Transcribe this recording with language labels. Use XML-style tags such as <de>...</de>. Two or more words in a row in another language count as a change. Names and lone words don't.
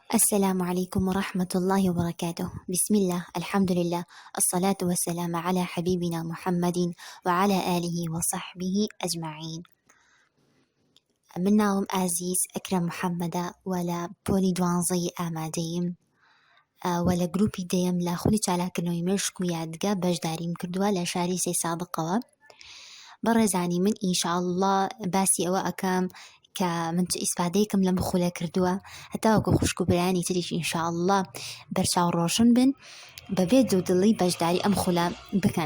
<ar>السلام عليكم ورحمة الله وبركاته. بسم الله، الحمد لله، الصلاة والسلام على حبيبنا محمد وعلى آله وصحبه أجمعين.</ar> <ckb>من ناوم ئازیز ئەکرەم محەممەدە ولا پۆلی دوانزەی ئامادەیم ولا گروپی دەیەم لە خولی چالاکردنەوەی مێشک و یادگا بەشداریم کردووە لە شاری سێ سادقەوە. بەڕێزانی من ئینشاءالله باسی ئەوە ئەکەم کە من چ ئیسپادەیەکم لەم خولە کردووە هەتا وەکو خوشک و برانی تریش ئینشاءالله بەرچاو ڕۆشن بن بەبێ دوودڵی بەشداری ئەم خولە بکەن.</ckb>